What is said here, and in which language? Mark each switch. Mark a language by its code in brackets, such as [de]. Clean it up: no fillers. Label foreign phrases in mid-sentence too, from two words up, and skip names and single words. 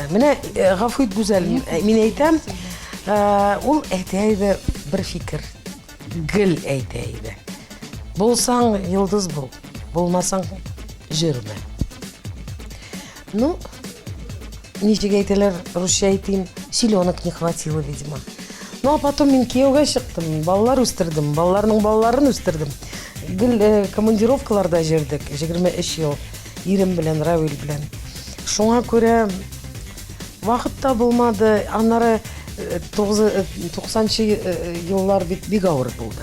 [tt] Менә Гафуит Гүзәл, мин әйтәм, ул әйтә иде бер фикер. Гел әйтә иде. Булсаң йолдыз бул, булмасаң җырма. [ru] Ну, [tt] ничек әйтәләр, русча әйтим, [ru] силенок не хватило, видимо. Ну, а потом [tt] мин кияүгә чыктым, балалар үстердем, балаларның балаларын үстердем. Гел командировкаларда җирдек, 23 ел, ирем белән, Равил белән. Шуңа күрә вакытта булмады, аннары 90-нчы еллар бик авыр булды.